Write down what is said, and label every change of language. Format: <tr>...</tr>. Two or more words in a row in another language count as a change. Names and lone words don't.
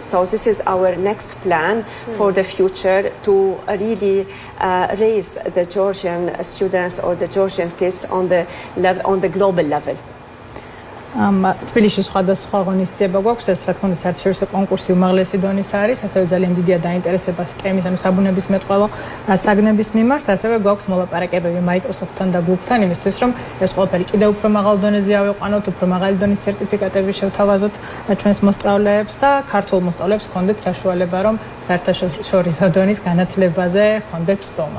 <en>So this is our next plan for the future to really raise the Georgian students or the Georgian kids on the global level.</en> <ka>თბილისში სხვადასხვა ღონისძიება გვაქვს, ეს რა თქმა უნდა საერთაშორისო კონკურსი უმაღლესი დონის არის, ასევე ძალიან დიდია დაინტერესება STEM-ის, ანუ საბუნებისმეტყველო საგნების მიმართ, ასევე გვაქვს მოლაპარაკებები Microsoft-თან და Google-თან იმისთვის, რომ ეს ყველაფერი კიდევ უფრო მაღალ დონეზე ავიყვანოთ, უფრო მაღალი დონის სერტიფიკატები შევთავაზოთ ჩვენს მოსწავლეებს და ქართულ მოსწავლეებს ჰქონდეთ საშუალება, რომ საერთაშორისო დონის განათლებაზე ჰქონდეთ წდომა.</ka>